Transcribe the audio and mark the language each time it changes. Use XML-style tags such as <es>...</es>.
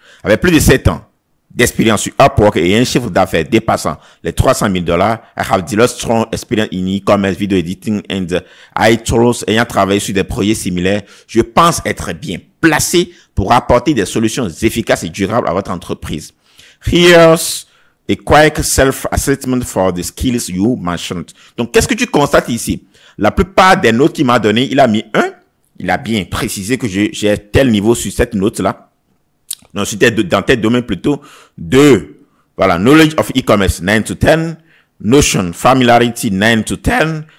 <fr>Avec plus de 7 ans d'expérience sur Upwork et un chiffre d'affaires dépassant les $300,000,</fr> <en>I have developed strong experience in e-commerce, video editing and iTools.</en> <fr>Ayant travaillé sur des projets similaires, je pense être bien placés pour apporter des solutions efficaces et durables à votre entreprise.</fr> <en>Here's a quick self-assessment for the skills you mentioned.</en> <fr>Donc, qu'est-ce que tu constates ici? La plupart des notes qu'il m'a donné, il a mis 1. Il a bien précisé que j'ai tel niveau sur cette note-là. Donc, c'était dans tel domaine plutôt.</fr> <en>2. Voilà, knowledge of e-commerce, 9 to 10. Notion, familiarity, 9 to 10.</en>